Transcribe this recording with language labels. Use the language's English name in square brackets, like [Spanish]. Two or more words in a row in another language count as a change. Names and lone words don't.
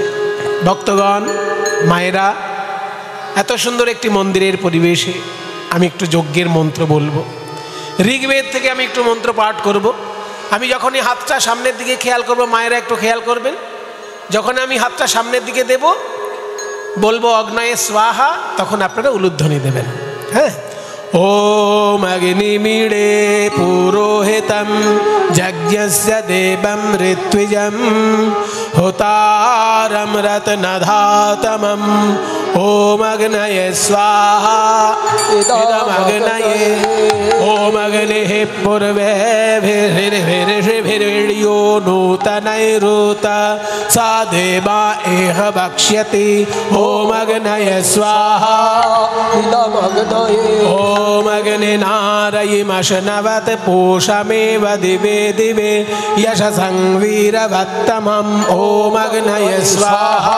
[Bangla] ভক্তগণ, মায়েরা, এত সুন্দর একটি মন্দিরের পরিবেশে আমি একটু যজ্ঞের মন্ত্র বলবো। ঋগ্বেদ থেকে আমি একটু মন্ত্র পাঠ করব, আমি যখনই হাতটা সামনের দিকে খেয়াল করব, মায়েরা একটু খেয়াল করবেন, যখন আমি হাতটা সামনের দিকে দেব বলবো [Sanskrit] অগ্নয়ে স্বাহা, [Bangla] তখন আপনারা উলুধ্বনি দেবেন। হ্যাঁ, [Sanskrit] ওম অগ্নিমিড়ে পুরোহিতম যজ্ঞস্য দেবম ঋত্বিজম হোতারম রত্নধাতমম ওম অগ্নয়ে স্বাহা ইদম অগ্নয়ে ওম অগ্নিঃ পূর্বেভির্ভির্ভির্ভির্यो নূতনৈরূত सा देवा एह भक्ष्यति ओम अग्नये स्वाहा इदम अग्नये ओम अग्निनारयिमशनवत् पूषमेव दिवे दिवे यशसं वीरवत्तमम् ओम अग्नये स्वाहा